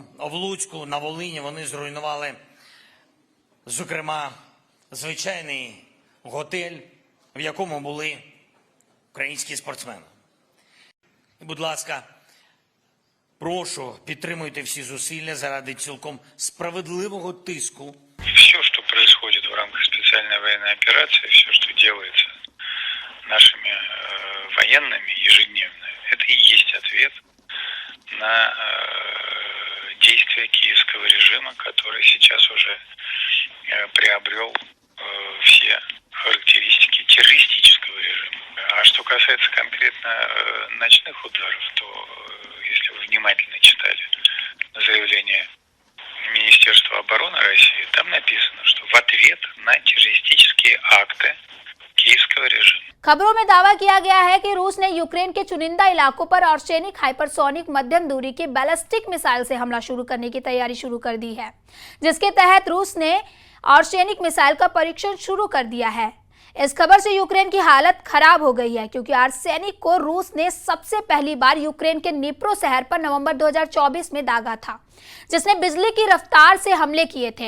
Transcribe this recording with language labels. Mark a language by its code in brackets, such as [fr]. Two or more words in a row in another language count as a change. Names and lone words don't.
[uk] В Луцьку, на Волині вони зруйнували, зокрема, звичайний готель, в якому були українські спортсмени. Будь ласка, прошу, підтримуйте всі зусилля заради цілком справедливого тиску. [ru] Все, что происходит в рамках специальной специальная военная операция, все, что делается нашими военными ежедневно, это и есть ответ на действия киевского режима, который сейчас уже приобрел все характеристики террористического режима. А что касается конкретно ночных ударов, то если вы внимательно читали заявление Министерства обороны России, там написано, что в ответ на террористические акты киевского режима. [hi] खबरों में दावा किया गया है कि रूस ने यूक्रेन के चुनिंदा इलाकों पर आर्सेनिक हाइपरसोनिक मध्यम दूरी के [en] ballistic missile [hi] से हमला शुरू करने की तैयारी शुरू कर दी है, जिसके तहत रूस ने आर्सेनिक मिसाइल का परीक्षण शुरू कर दिया है। इस खबर से यूक्रेन की हालत खराब हो गई है, क्योंकि आर्सेनिक को रूस ने सबसे पहली बार यूक्रेन के निप्रो शहर पर नवंबर 2024 में दागा था, जिसने बिजली की रफ्तार से हमले किए थे।